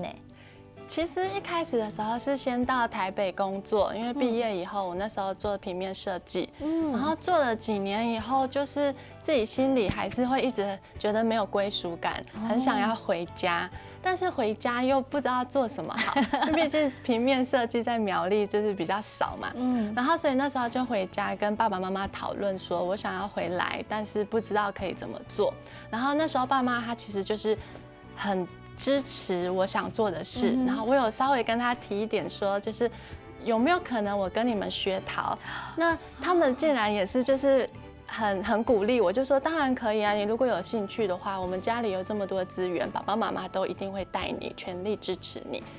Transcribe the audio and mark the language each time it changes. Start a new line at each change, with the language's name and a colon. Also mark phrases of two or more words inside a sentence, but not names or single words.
Chinese: 其實一開始的時候是先到台北工作，因為畢業以後，我那時候做平面設計，然後做了幾年以後，就是自己心裡還是會一直覺得沒有歸屬感，很想要回家，但是回家又不知道做什麼好，畢竟平面設計在苗栗就是比較少嘛，然後所以那時候就回家跟爸爸媽媽討論說，我想要回來，但是不知道可以怎麼做，然後那時候爸媽他其實就是很支持我想做的事，然後我有稍微跟他提一點說，就是有沒有可能我跟你們學陶？那他們竟然也是就是很鼓勵我，就說當然可以啊，你如果有興趣的話，我們家裡有這麼多資源，爸爸媽媽都一定會帶你，全力支持你。